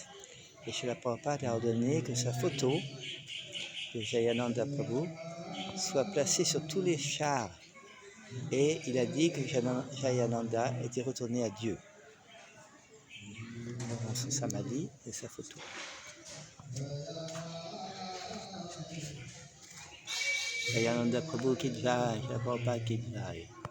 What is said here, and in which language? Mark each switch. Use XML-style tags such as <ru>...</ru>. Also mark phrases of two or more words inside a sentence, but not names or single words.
<fr>Et Srila Prabhupada a ordonné que sa photo de Jayananda Prabhu soit placée sur tous les chars. Et il a dit que Jayananda était retourné à Dieu. Dans son samadhi et sa photo.</fr> <hi>Jayananda Prabhu ki jai, Srila Prabhupada ki jai.</hi>